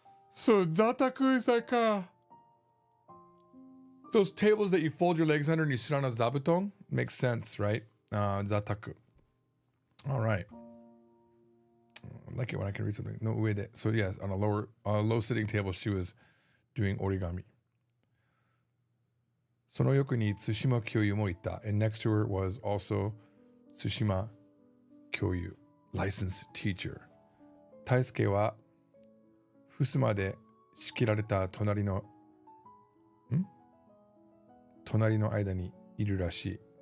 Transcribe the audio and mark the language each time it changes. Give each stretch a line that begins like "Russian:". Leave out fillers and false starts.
English: So zataku is like those tables that you fold your legs under and you sit on a zabuton. Makes sense, right? Zataku. All right. I like it when I can read something. No uede. So yes, on a low sitting table, she was doing origami.
Japanese: その横にTsushima Kyoyuもいた.
English: And next to her was also Tsushima Kyoyu, licensed teacher.
Japanese: Taisuke は襖で仕切られた隣の間にいるらしい。